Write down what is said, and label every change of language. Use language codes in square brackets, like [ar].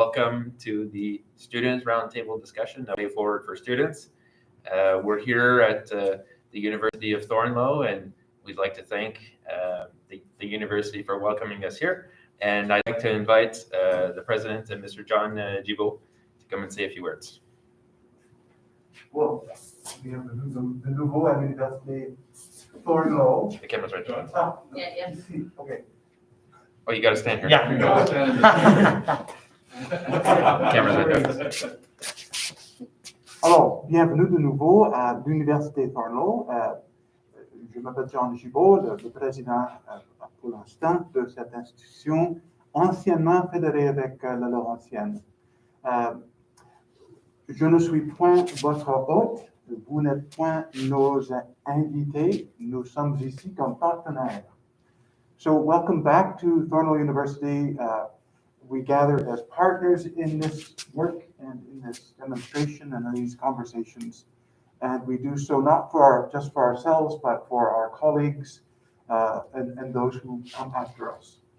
[en] welcome to the Student Roundtable discussion, The Way Forward for Students. We're here at the University of Thornloe, and we'd like to thank the university for welcoming us here. And I'd like to invite the president, Mr. John Gibault, to come and say a few words. [fr] Well, bienvenue de nouveau à l'Université Thornloe. [en] The camera's right there. Yeah. Okay. Oh, you got to stand here. Yeah. Camera's right there. [fr] Alors, bienvenue de nouveau à l'Université Thornloe. Je m'appelle John Gibault, le président pour l'instant de cette institution anciennement fédérée avec la Laurentienne. Je ne suis point votre hôte, vous n'êtes point nos invités, nous sommes ici comme partenaires. [en] So welcome back to Thornloe University. We gathered as partners in this work and in this demonstration and in these conversations. And we do so not just for ourselves, but for our colleagues and those who come after us.